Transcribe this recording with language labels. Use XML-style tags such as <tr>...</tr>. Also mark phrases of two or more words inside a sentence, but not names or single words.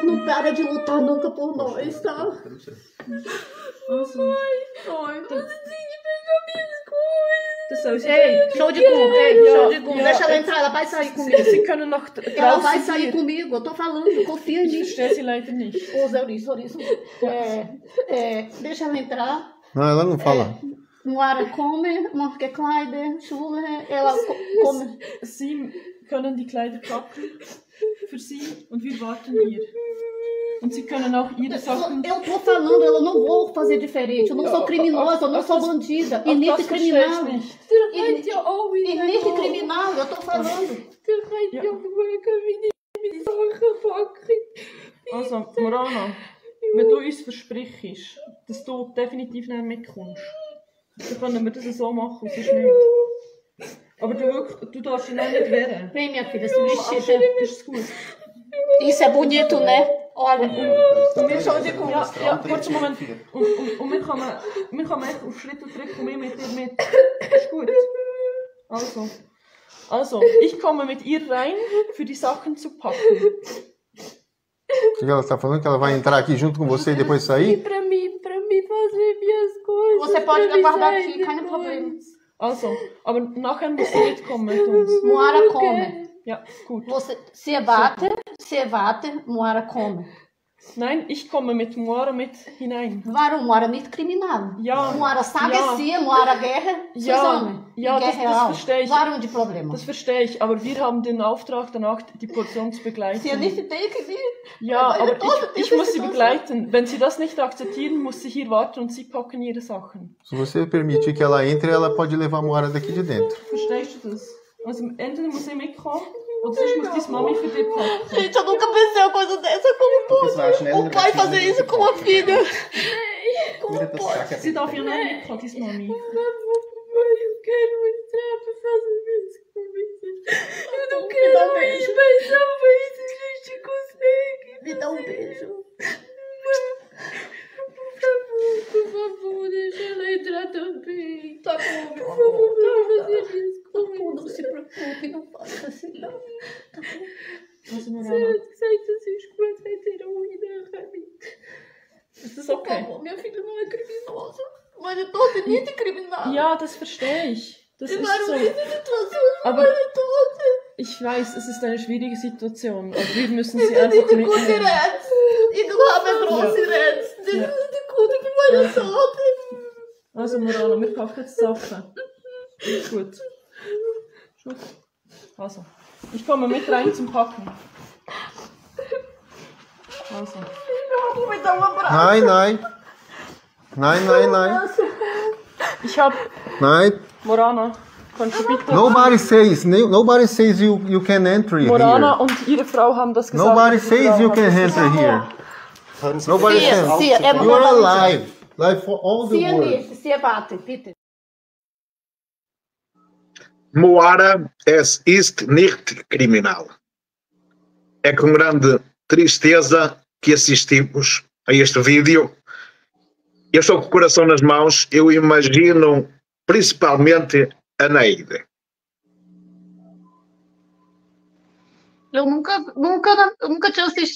<pt>Não para de lutar nunca por nós, tá? Ai, você tem que pegar minhas coisas. Ei, show de cu. Deixa ela entrar, ela vai sair comigo. Ela vai sair comigo, eu tô falando, confia em mim. Deixa ela entrar. Não, ela não fala. Moara come,</pt> <de>manche Kleider,</de> <pt>Schule, ela come.</pt> <de>Sie können die Kleider packen für sie und wir warten hier. Und sie können auch ihre Sachen...</de> <pt>Eu tô falando, eu não vou fazer diferente. Eu não sou criminosa, eu não sou bandida. E nem criminal. E nem criminal, eu tô falando.</pt> <de>Also, Morana, wenn du uns versprichst, dass du definitiv nicht mitkommst, dann können wir das so machen, sonst nicht. Aber du darfst dich nicht wehren.</de> <pt>Vem, minha filha, se vestir. Isso é bonito, né? Olha, show de cu.</pt> <de>Ja, kurz Moment. Und wir kommen echt auf Schritt und Tritt mit dir mit. Ist gut. Also, ich komme mit ihr rein, für die Sachen zu packen.</de> <pt>O que ela está falando? Que ela vai entrar aqui junto com você e depois sair? Pra mim fazer minhas coisas. Você pode levar daqui,</pt> <de>kein Problem. Also, aber nachher muss sie mitkommen mit uns.</de> <pt>Moara come.</pt> <de>Ja, gut.</de> <pt>Se vate, Moara come.</pt> <de>Nein, ich komme mit Moara mit hinein. Warum? Moara nicht kriminal. Ja.</de> <pt>Moara sabe sim, Moara guerra.</pt> <de>Ja, das verstehe ich. Warum die Probleme? Das verstehe ich, aber wir haben den Auftrag danach, die Person zu begleiten. Sie nicht denken, ja, aber ich muss sie begleiten. Wenn sie das nicht akzeptieren, muss sie hier warten und sie packen ihre Sachen.</de> <pt>Se você permitir que ela entre, ela pode levar a Moara daqui de dentro.</pt> <de>Verstehst du das? Also entweder muss sie mitkommen, oder sonst muss deine Mami für dich packen.</de> <pt>Gente, eu nunca pensei uma coisa dessa. Como pode o pai fazer isso com a filha? Como pode? Sie darf ja nicht mitkommen, deine Mami. Eu quero entrar pra fazer isso comigo. Eu não quero ir, mas talvez a gente consiga. Me dá beijo. Por favor, deixa ela entrar também. Tá bom, por favor, não fazer isso comigo. Não se preocupe, não faça assim, não. Tá bom? Sei que esses coisas vai ter ruína pra mim. Por favor, minha filha não é criminosa. Mas eu tô</pt> <de>nicht criminal. Ja, das verstehe ich. Das ist so. Aber ich weiß, es ist eine schwierige Situation. Aber wir müssen sie einfach mitnehmen. Also Morana, wir packen jetzt Sachen. Gut. Also, ich komme mit rein zum Packen. Also. Nein. Ich hab... Nein. Morana, kannst du bitte...</de> <en>Nobody says you can enter Morana here.</en> <de>und ihre Frau haben das gesagt.</de> <en>Nobody says you can enter here. Nobody says. You are alive. Like for all the world.</en> <pt>Se bate,</pt> <de>bitte. Moara ist nicht criminal.</de> <pt>É com grande tristeza que assistimos a este vídeo. Eu estou com o coração nas mãos, eu imagino principalmente a Neide. Eu nunca tinha assistido.</pt>